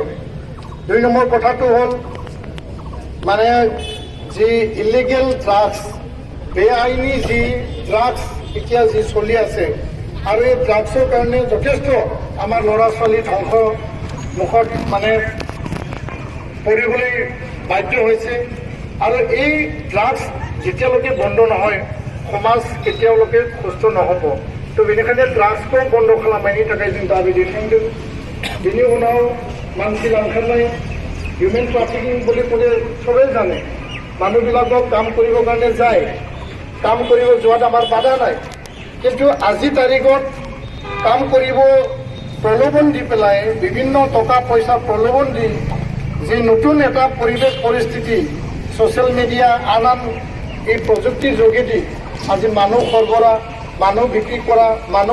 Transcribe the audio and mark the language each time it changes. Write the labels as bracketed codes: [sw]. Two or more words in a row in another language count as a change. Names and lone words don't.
[as] ২ নম্বৰ কথাটো হ'ল মানে যি [en] illegal drugs, [as] বেআইনী যি ড্ৰাগছ এতিয়া যি চলি আছে, আৰু এই ড্ৰাগছৰ কাৰণে যথেষ্ট আমাৰ ল'ৰা ছোৱালী ধ্বংস মুখত মানে পৰিবলৈ বাধ্য হৈছে আৰু এই ড্ৰাগছ যেতিয়ালৈকে বন্ধ নহয় সমাজ কেতিয়ালৈকে সুস্থ নহ'ব তো [brx] बेनिखायनो ड्राग्सखौ बन्द खालामनायनि थाखाय जों दाबि दैखांदों बेनि उनाव मानसि लांखारनाय [en] human trafficking [as] বুলি ক'লে চবেই জানে মানুহবিলাকক কাম কৰিবৰ কাৰণে যায় কাম কৰিব যোৱাত আমাৰ বাধা নাই কিন্তু আজি তাৰিখত কাম কৰিব প্ৰলোভন দি পেলাই বিভিন্ন টকা পইচা প্ৰলোভন দি যে নতুন এটা পৰিৱেশ পৰিস্থিতি [en] social media [as] আনান এই প্ৰযুক্তিৰ যোগেদি আজি মানুহ সৰবৰাহ মানুহ বিক্ৰী কৰা মানুহ